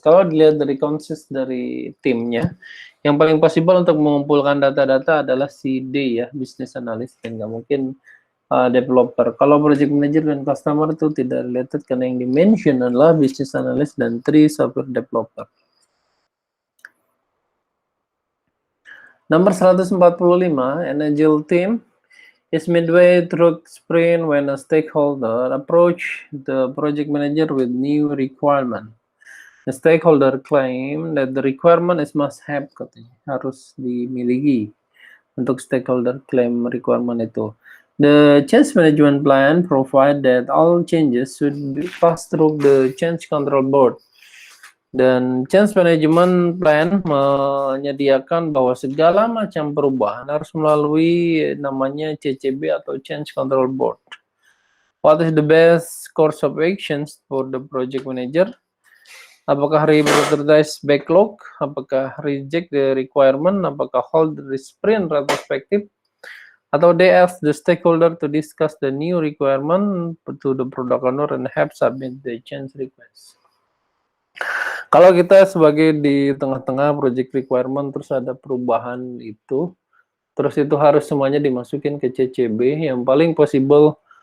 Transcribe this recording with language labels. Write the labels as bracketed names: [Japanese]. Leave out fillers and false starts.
[Indonesian] Kalau dilihat dari consist dari timnya, yang paling possible untuk mengumpulkan data-data adalah si D ya, business analyst. Dan nggak mungkin developer. Kalau project manager dan customer itu tidak related karena yang dimention adalah business analyst dan 3 software developer. Nomor 145, [English] an agile team is midway through sprint when a stakeholder approach the project manager with new requirement. The stakeholder claim that the requirement is must have, [Indonesian] katanya, harus dimiliki untuk stakeholder claim requirement itu. [English] The change management plan provide that all changes should be passed through the change control board. [Indonesian] Dan change management plan menyediakan bahwa segala macam perubahan harus melalui namanya CCB atau Change Control Board. [English] What is the best course of actions for the project manager? [Indonesian] Apakah [English] reprioritize backlog? Apakah reject the requirement? [Indonesian] Apakah [English] hold the sprint retrospective? [Indonesian] Atau [English] they ask the stakeholder to discuss the new requirement to the product owner and have submit the change request. [Indonesian] Kalau kita sebagai di tengah-tengah project requirement terus ada perubahan itu, terus itu harus semuanya dimasukin ke CCB, yang paling possible